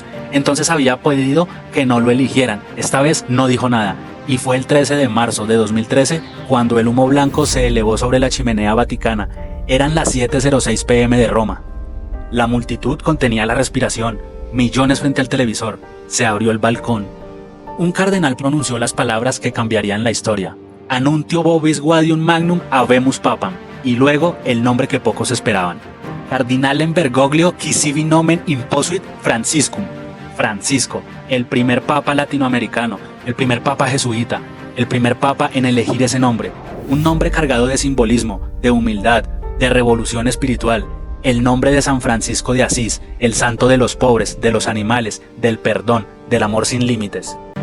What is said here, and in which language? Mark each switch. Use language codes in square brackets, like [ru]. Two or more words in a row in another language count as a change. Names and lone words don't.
[es] Entonces había pedido que no lo eligieran. Esta vez no dijo nada, y fue el 13 de marzo de 2013 cuando el humo blanco se elevó sobre la chimenea vaticana. Eran las 7:06 p.m. de Roma. La multitud contenía la respiración, millones frente al televisor. Se abrió el balcón. Un cardenal pronunció las palabras que cambiarían la historia: [la] Annuntio vobis guadium magnum habemus papam, [es] y luego el nombre que pocos esperaban: [la] Cardinalem Bergoglio qui sibi nomen imposuit Franciscum. [es] Francisco, el primer papa latinoamericano, el primer papa jesuita, el primer papa en elegir ese nombre, un nombre cargado de simbolismo, de humildad, de revolución espiritual, el nombre de San Francisco de Asís, el santo de los pobres, de los animales, del perdón, del amor sin límites.